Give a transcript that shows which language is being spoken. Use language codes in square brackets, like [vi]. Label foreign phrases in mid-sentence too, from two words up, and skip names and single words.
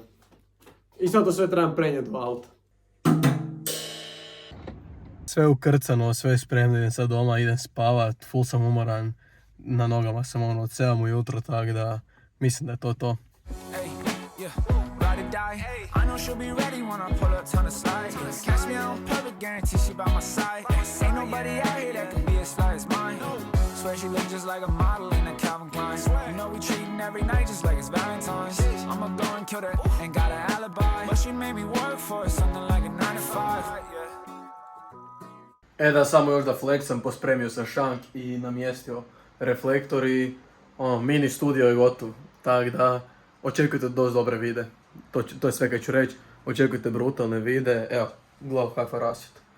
[hr] I sad to sve trebam prenijeti u auto. Sve ukrcano, sve spremno, idem sad doma, idem spavat, full sam umoran. Na nogama sam od 7 ujutro, tako da mislim da je to. [en] she'll be ready when I pull up, turn the slide. Catch me on public, guarantee she by my side. Ain't nobody out here that can be as fly as mine. Swear she look just like a model in a Calvin Klein. You know we treating every night just like it's Valentine's. I'ma go and kill her, ain't got an alibi, but she made me work for it, something like a 9 to 5. [hr] Da, samo još da flexam, pospremio sam šank i namjestio reflektor i mini studio je gotov. Tako da, očekujte dosta dobre vide. To je sve kaj ću reći. Očekujte brutalne vide. Evo, glav kakva rasvjeta.